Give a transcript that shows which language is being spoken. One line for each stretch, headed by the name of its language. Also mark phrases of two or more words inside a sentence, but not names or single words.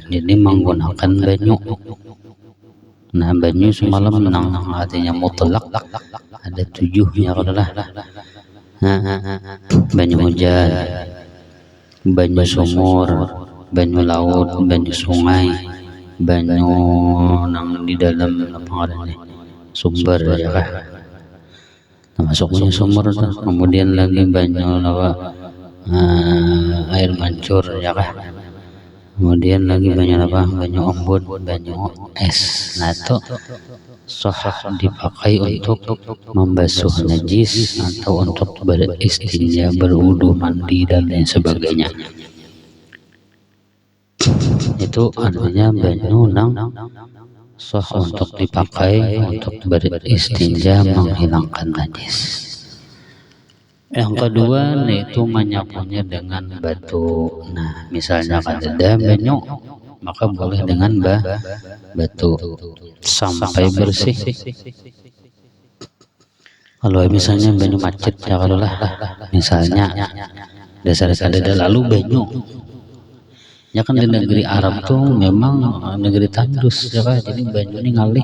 Banjar: Jadi menggunakan banyu. Nah banyu semalam nang artinya mutlak ada 7-nya adalah banyu hujan, banyu sumur, banyu laut, banyu sungai, banyu nang di dalam apa namanya sumber ya kah. Nah, masuknya sumur, kemudian lagi banyu apa air mancur ya kah. Kemudian lagi banyu apa, banyu embun, banyu es. Nah itu sah dipakai untuk membasuh najis atau untuk beristinja, berwudu, mandi dan lain sebagainya. Itu artinya banyu nang sah untuk dipakai untuk beristinja, menghilangkan najis. Yang kedua yaitu menyapunya dengan batu. Nah misalnya kada banyu maka boleh dengan batu sampai bersih. Kalau misalnya banyu macet ya kalau lah misalnya dasar kada lalu banyu ya kan di negeri Arab tuh memang negeri tandus ya kan, jadi banyu ini ngalih.